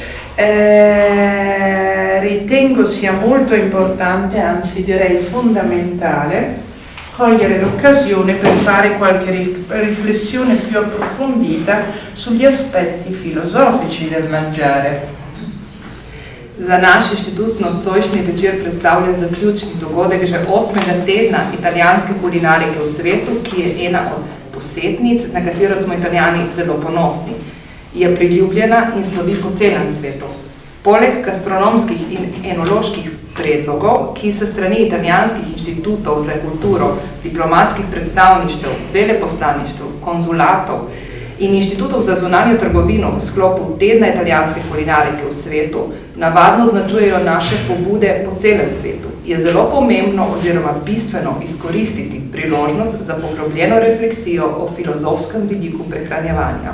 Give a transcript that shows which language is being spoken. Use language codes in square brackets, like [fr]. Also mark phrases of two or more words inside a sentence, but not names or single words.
[it] ritengo sia molto importante, anzi direi fondamentale, cogliere l'occasione per fare qualche riflessione più approfondita sugli aspetti filosofici del mangiare. [sl] Za naš inštitut nocojšnji večer predstavlja zaključni dogodek že 8. tedna italijanske kulinarike v svetu, ki je ena od posetnic, na katero smo Italijani zelo ponosni. Je priljubljena in slovi po celem svetu. Poleg gastronomskih in enoloških predlogov, ki se strani italijanskih inštitutov za kulturo, diplomatskih predstavništev, veleposlaništev, konzulatov in inštitutov za zunanjo trgovino v sklopu tedna italijanske kulinarike v svetu, navadno označujejo naše pobude po celem svetu, je zelo pomembno oziroma bistveno izkoristiti priložnost za poglobljeno refleksijo o filozofskem vidiku prehranjevanja.